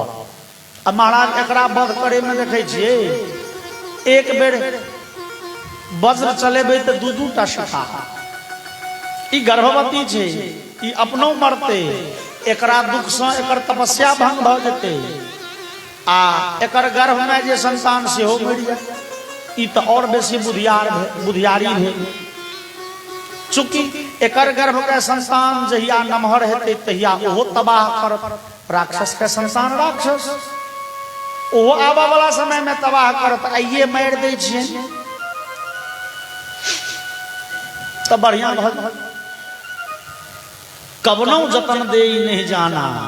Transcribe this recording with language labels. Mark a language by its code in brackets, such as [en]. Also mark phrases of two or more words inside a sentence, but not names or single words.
[mai] अब महाराज एकरा वध करे में देखे छिए, एक बेर वज्र चलेबे तो दू दू टा शिखा, ई गर्भवती छे, ई अपनो मरते, एकरा दुख से एकर तपस्या भंग भ जेते, आ एकर गर्भ में जे संतान सेहो मरि जाय, ई तो और बेसी बुधियारी है। चूंकि एकर गर्भ के संतान जहिया नमहर हेते तहिया ओहो तबाह करत, राक्षस के संतान राक्षस ओहो आबा वाला समय में तबाह करत, आइए मार दे छिए तो बढ़िया भल, कबनो जतन दे नहीं जाना।